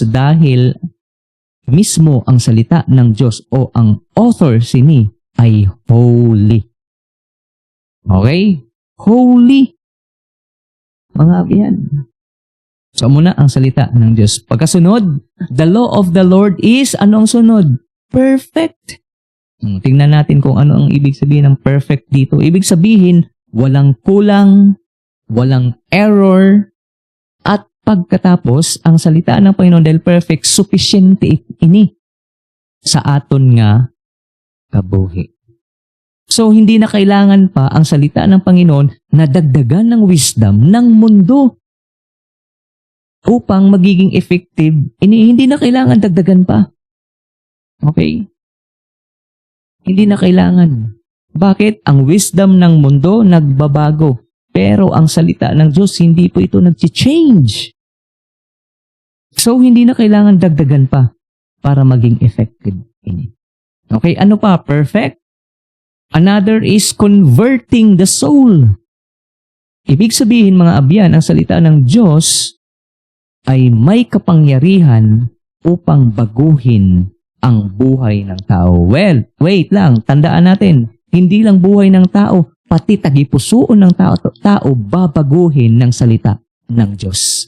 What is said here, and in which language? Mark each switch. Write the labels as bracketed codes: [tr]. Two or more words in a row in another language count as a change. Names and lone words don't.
[tl] Dahil mismo ang salita ng Diyos o ang author sini ay holy. [en] Okay? Holy. [hil] Mga abyan. [tl] So muna ang salita ng Diyos. Pagkasunod, [en] the law of the Lord is, [tl] anong sunod? [en] Perfect. [tl] Tingnan natin kung ano ang ibig sabihin ng perfect dito. Ibig sabihin, walang kulang, walang error, at pagkatapos, ang salita ng Panginoon dahil perfect, [hil] sufficient ini sa aton nga kabuhi. [tl] So, hindi na kailangan pa ang salita ng Panginoon na dagdagan ng wisdom ng mundo upang magiging effective. Hindi na kailangan dagdagan pa. Okay? Hindi na kailangan. Bakit? Ang wisdom ng mundo nagbabago. Pero ang salita ng Diyos, hindi po ito nag-change. So, hindi na kailangan dagdagan pa para maging effective. Okay, ano pa? [en] Perfect. Another is converting the soul. [tl] Ibig sabihin, [hil] mga abyan, [tl] ang salita ng Diyos ay may kapangyarihan upang baguhin ang buhay ng tao. Well, wait lang, tandaan natin, hindi lang buhay ng tao, pati tagipusoon ng tao babaguhin ng salita ng Diyos.